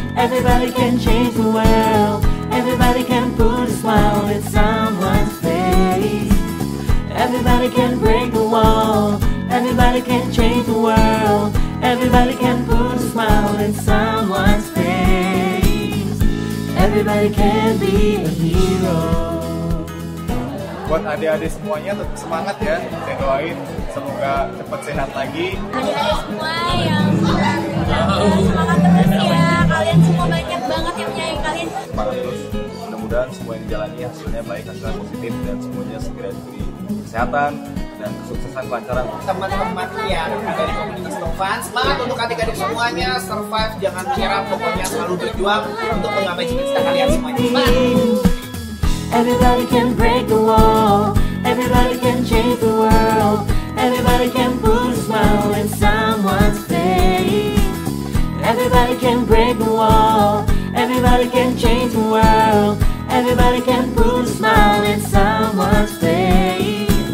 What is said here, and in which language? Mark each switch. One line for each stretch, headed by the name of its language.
English: Everybody can change the world. Everybody can put a smile on someone's face. Everybody can break the wall. Everybody can change the world. Everybody can put a smile in someone's face. Everybody can be a hero.
Indonesian: Buat adik-adik semuanya tetap semangat ya. Saya doain semoga cepat sehat lagi. Adik-adik semua yang semangat terus ya. Kalian semua banyak banget yang menyayangi kalian. Semangat terus. Mudah-mudahan semua yang dijalani hasilnya baik, hasilnya positif, dan semuanya segera diberi kesehatan dan kesuksesan kelancaran. Teman-teman yang ada di komunitas Tovan, semangat untuk adik-adik semuanya, survive, jangan menyerah, pokoknya selalu berjuang untuk menggapai cita-cita kalian semuanya.
English: Everybody can break the wall. Everybody can change the world. Everybody can put a smile in someone's face. Everybody can break the wall. Everybody can change the world. Everybody can put a smile in someone's face.